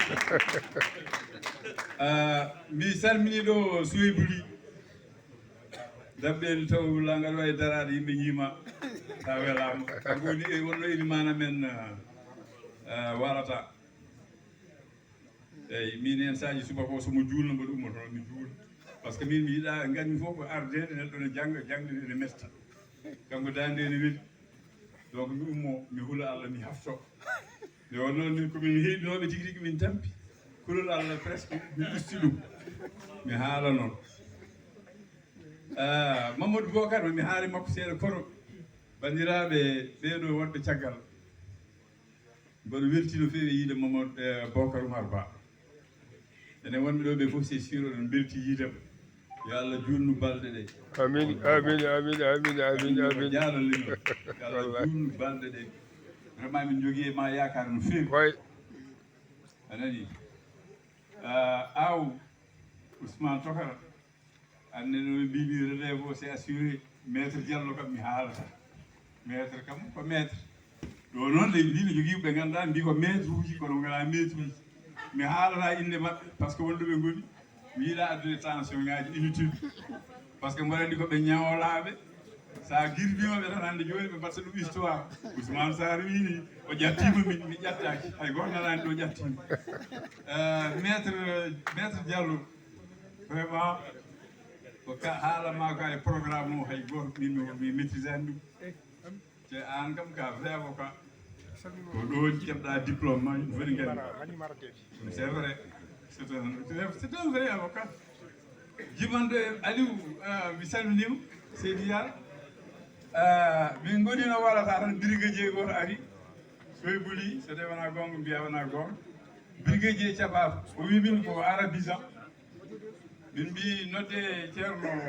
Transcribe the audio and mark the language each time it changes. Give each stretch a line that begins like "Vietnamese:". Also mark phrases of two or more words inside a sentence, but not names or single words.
Fula: mi salmini ɗo Souhaibou Ly dabɓeni taw langal wawi darade yimɓe ñiima sa welama kanko woni wonno elimana men warata eyyi min hen saji subaka o somo julno mboɗo ummoto mi juula
French: par ce que
Fula: min mi yiiɗa ganmi fof ko ardede neɗɗo ne jangga jangde ne mesta kanko dande ne weeli donc mi ummo mi huula Allah mi hafto nde wonnoon min komin heeɗinoɓe tigui rigui min tampi kulol Allah presque mi usti ɗum mi haala noon Mamadou Bocar mi haali makko seeɗa kono bandiraɓe ɓeɗo wonɓe caggal mboɗo welti no feewi yiide Mamadou Bocar Oumar Ba enen wonɓe ɗo ɓe fof
French: c'est sûr
Fula: oɗon belti yiidema yo Allah junnu balɗe ɗe amin amin amin amin amin amin jaalale yo Allah junnu balɗe ɗe vraiment min jogui e ma yakar no feewi way anani aw Ousmane Tokara anne no mbimi relève o
French: c'est assuré
Fula: maître Diallo kam mi haalata maître kam ko maître ɗo noon leydi ndi ne jogui ɓe ganduɗa mbi ko maître uji kono gona maître uji mi haalata inde mabɓe
French: par ce que
Fula: wonɗo ɓe goni mi yiiɗa addude tension ngaji inutile
French: par ce que
Fula: mboɗo andi koɓe ñawlaɓe sa guirdimaɓe tan hande joni ɓe mbatta ɗum histoire Ousmane Sarr wini o ƴattima mi ƴattaki hay goto nanani ɗo ƴattima maître Diallo vraiment ko haalama ka e programme o hay goto mi maîtrisani ɗum te an kam ka
French: vrai avocat
Fula: ko ɗo keɓɗa diplôme ma yimɓe foti gandi
French: c'est vrai c'est un vrai avocat
Fula: jibande Aliou mi salminima Seydi Yar min gonino waɗata tan brigadier goto ari soye buli so tawi wona gonga mbiya wona gonga brigadier caɓa o wi min ko arabisan min mbi nodde ceerno